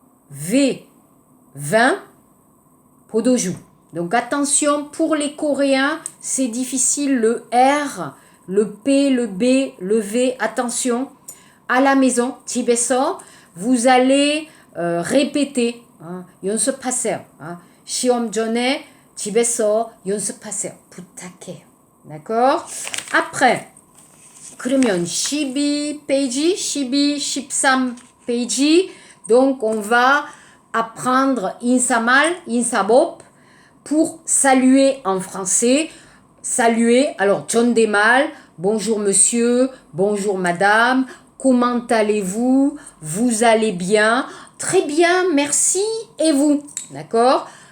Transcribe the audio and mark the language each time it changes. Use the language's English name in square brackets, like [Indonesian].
[French] V, vin, 포도주. Donc attention, pour les Coréens, c'est difficile, le R, le P, le B, le V, attention. À la maison, 집에서, vous allez répéter. [Korean] 연습하세요. 시험 전에 집에서 연습하세요. 부탁해요. D'accord? Après, 그러면 12페이지, 13페이지. [French] Donc on va apprendre 인사말, 인사법. Pour saluer en français, saluer, alors 존댓말, bonjour monsieur, bonjour madame, comment allez-vous, vous allez bien, très bien, merci, et vous, d'accord?